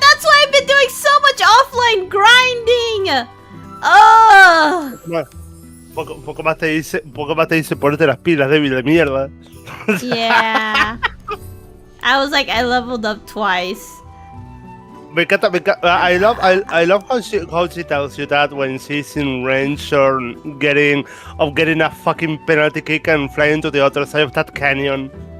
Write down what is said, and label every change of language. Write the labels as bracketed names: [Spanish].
[English] That's why I've been doing so much offline grinding. Oh. [Spanish] Poco más te dice, ponerte las pilas, débil de mierda. [English] Yeah. I was like, I leveled up twice. [Spanish] Me encanta. [English] I love how she tells you that when she's in range or getting a fucking penalty kick and flying to the other side of that canyon.